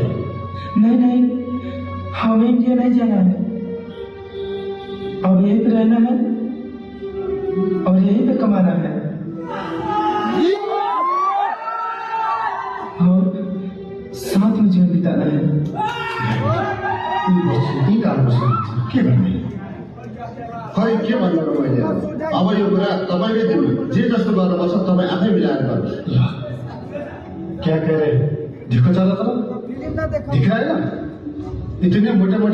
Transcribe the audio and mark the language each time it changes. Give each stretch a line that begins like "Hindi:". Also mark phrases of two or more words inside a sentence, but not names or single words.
Hindi: नहीं नहीं, हमें इंडिया नहीं जाना है। अब यहीं पे रहना है और यहीं पे कमाना है और साथ में जीवन बिताना है।
Nepali: यी कारण के भन्ने खै के भन्नु र मैले अब यो कुरा तपाईँले दिनु जे जस्तो गर्नुपर्छ तपाईँ आफै मिलाएर गर्नु।
Hindi: क्या कह रहे? देखो चलो चलो दिख रहा है ना इतने मोटे मोटे